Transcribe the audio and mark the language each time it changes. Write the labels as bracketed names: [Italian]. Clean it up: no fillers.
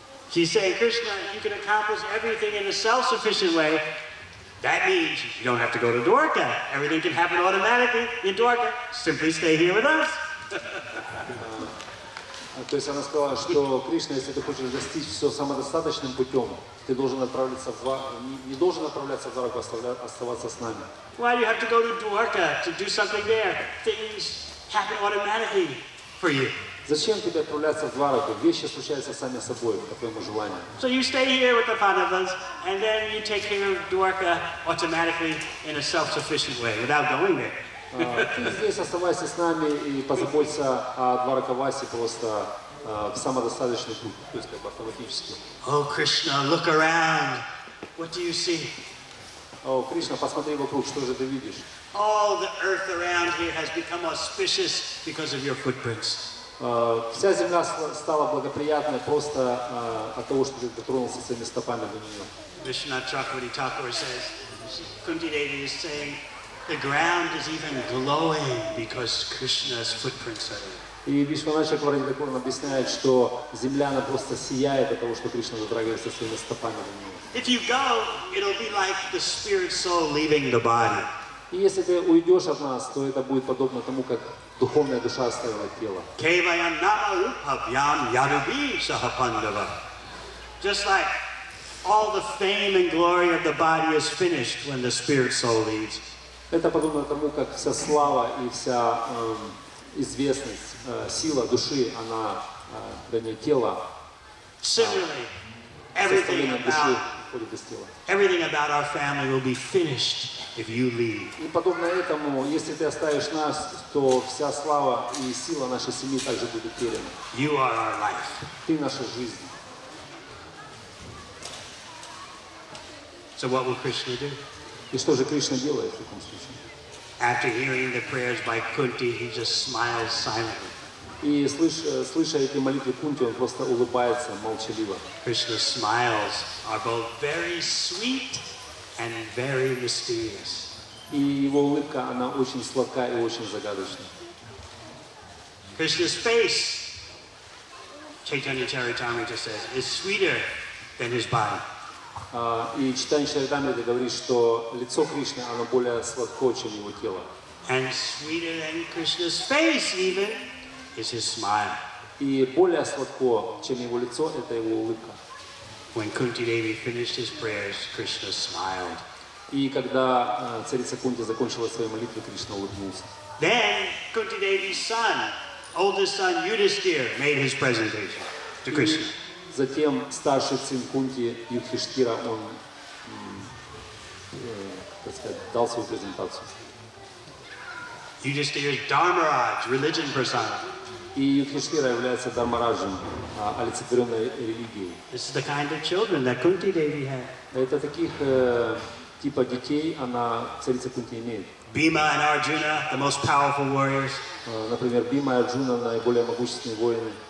[English] She's saying, Krishna, you can accomplish everything in a self-sufficient way. That means you don't have to go to Dwarka. Everything can happen automatically in Dwarka. Simply stay here with us. [Russian] То есть она сказала, что Кришна, если ты хочешь достичь все самодостаточным путем, ты должен отправляться не должен отправляться в Двараку, оставаться с нами. [English] Why do you have to go to Dwarka to do something there? Things happen automatically for you. [Russian] Зачем тебе отправляться в Двараку? Вещи случаются сами собой, по твоему желанию. [English] So you stay here with the Pandavas, and then you take care of Dwarka automatically in a self-sufficient way, without going there. [Russian] Ты здесь оставайся с нами и позаботься о Дваракавасе просто в самодостаточный путь, то есть как бы автоматически. [English] Oh Krishna, look around. What do you see? [Russian] О, Кришна, посмотри вокруг, что же ты видишь? [English] All the earth around here has become auspicious because of your footprints. [Russian] Вся земля стала благоприятной просто от того, что ты дотронулся своими стопами до нее. [English] Vishwanath Chakravarti Thakur says, Kunti Devi is saying, the ground is even glowing because Krishna's footprints are there. [Russian] И Вишванат Чакраварти Тхакур объясняет, что земля она просто сияет от того, что Кришна затрагивается своими стопами до нее. [English] If you go, it'll be like the spirit soul leaving the body. [Russian] И если ты уйдешь от нас, то это будет подобно тому, как духовная душа оставила тело. [English] Just like all the fame and glory of the body is finished when the spirit soul leaves. [Russian] Это подобно тому, как вся слава и вся известность, сила души, она, вернее, тело, [English] Similarly, everything about our family will be finished if you leave. [Russian] И подобно этому, если ты оставишь нас, то вся слава и сила нашей семьи также будет утеряна. [English] You are our life. [Russian] Ты наша жизнь. [English] So what will Krishna do? [Russian] И что же Кришна делает в таком случае? [English] After hearing the prayers by Kunti, he just smiles silently. [Russian] И слыша эти молитвы Кунти, он просто улыбается молчаливо. [English] Krishna's smiles are both very sweet and very mysterious. [Russian] И его улыбка, она очень сладка и очень загадочна. [English] Krishna's face, Chaitanya Charitamrita says, is sweeter than his body. [Russian] И Чайтанья Чаритамрита говорит, что лицо Кришны, оно более сладко, чем его тело. [English] And sweeter than Krishna's face even is his smile. [Russian] И более сладко, чем его лицо, это его улыбка. [English] When Kunti Devi finished his prayers, Krishna smiled. [Russian] И когда царица Кунти закончила свои молитвы, Кришна улыбнулся. [English] Then Kunti Devi's son, oldest son Yudhisthira, made his presentation to Krishna. [Russian] Затем старший сын Кунти, Юдхиштхира, он, так сказать, дал свою презентацию. [English] Yudhisthira is Dharmaraj, religion persona. [Russian] И Юдхиштхира является Дharmaraджем, олицетворенной религией. [English] This is the kind of children that Kunti Devi had. [Russian] Это таких типа детей она, царица Кунти, имеет. [English] Bhima and Arjuna, the most powerful warriors. [Russian] Например, Бима и Арджуна, наиболее могущественные воины.